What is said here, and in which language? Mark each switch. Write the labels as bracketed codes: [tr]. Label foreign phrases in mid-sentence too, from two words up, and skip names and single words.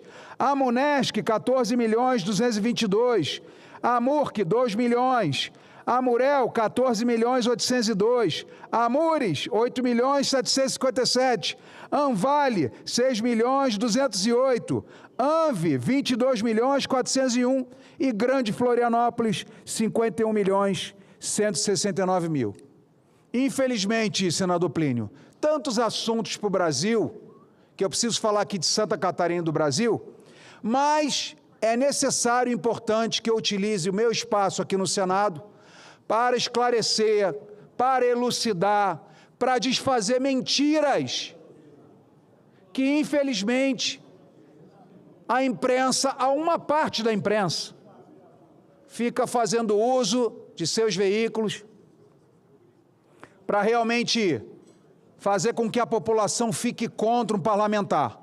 [pt] a Munesc, 14.222.000, a MURC, 2 milhões, a Murel, 14.802.000, a Mures, 8.757.000, Anvale, 6.208.000, ANVE, 22.401.000 e Grande Florianópolis, 51.169.000. Infelizmente, senador Plínio, tantos assuntos para o Brasil, que eu preciso falar aqui de Santa Catarina do Brasil, mas é necessário e importante que eu utilize o meu espaço aqui no Senado para esclarecer, para elucidar, para desfazer mentiras que, infelizmente, a imprensa, a uma parte da imprensa, fica fazendo uso de seus veículos para realmente fazer com que a população fique contra um parlamentar.